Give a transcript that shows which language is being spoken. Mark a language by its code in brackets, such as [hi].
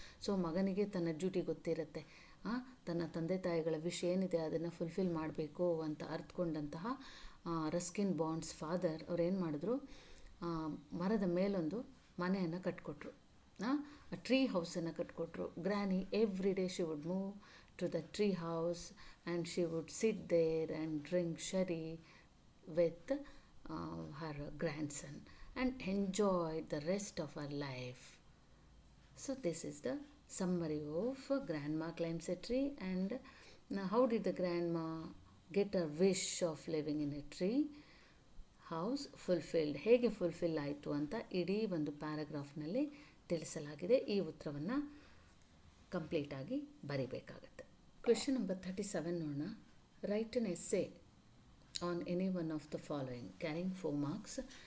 [kn] So ಮಗನಿಗೆ ತನ್ನ duty ಗೊತ್ತಿರುತ್ತೆ, ತನ್ನ ತಂದೆ ತಾಯಿಗಳ ವಿಷ್ ಏನಿದೆ ಅದನ್ನು ಫುಲ್ಫಿಲ್ ಮಾಡಬೇಕು ಅಂತ ಅರ್ಥಕೊಂಡಂತಹ ರಸ್ಕಿನ್ ಬಾಂಡ್ಸ್ ಫಾದರ್ ಅವ್ರೇನು ಮಾಡಿದ್ರು, ಮರದ ಮೇಲೊಂದು ಮನೆಯನ್ನು ಕಟ್ಕೊಟ್ರು, tree ಹೌಸನ್ನು ಕಟ್ಕೊಟ್ರು. [en] Granny every day she would move to the tree house and she would sit there and drink sherry with her grandson and enjoy the rest of her life. So this is the summary of grandma climbs a tree. And how did the grandma get a wish of living in a tree house fulfilled? [kn] ಹೇಗೆ fulfil ಆಯಿತು ಅಂತ ಇಡೀ ಒಂದು ಪ್ಯಾರಾಗ್ರಾಫ್ನಲ್ಲಿ ತಿಳಿಸಲಾಗಿದೆ. ಈ ಉತ್ತರವನ್ನು ಕಂಪ್ಲೀಟಾಗಿ ಬರೀಬೇಕಾಗತ್ತೆ. [en] Question number 37 ನೋಡೋಣ. Write an essay on any one of the following carrying 4 marks.